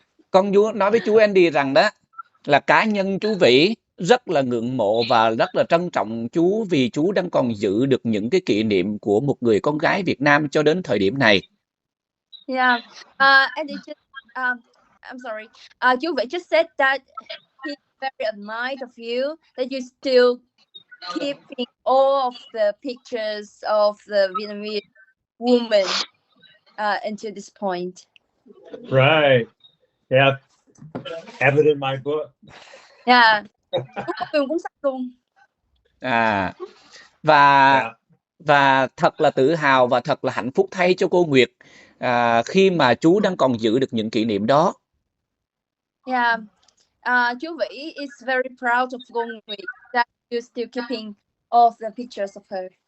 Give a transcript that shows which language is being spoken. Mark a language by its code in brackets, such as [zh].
[vi] Con nói với chú Andy rằng đó là cá nhân chú Vĩ rất là ngưỡng mộ và rất là trân trọng chú vì chú đang còn giữ được những cái kỷ niệm của một người con gái Việt Nam cho đến thời điểm này. [en] Yeah. Andy just, I'm sorry. Chú Vĩ just said that he's very admired of you, that you still keeping all of the pictures of the Vietnamese woman until this point. Right. Yeah. Have it in my book. [vi] Yeah. Cũng sắp luôn. Và thật là tự hào và thật là hạnh phúc thay cho cô Nguyệt khi mà chú đang còn giữ được những kỷ niệm đó. [en] Yeah. Chú Vĩ is very proud of cô Nguyệt that you're still keeping all of the pictures of her.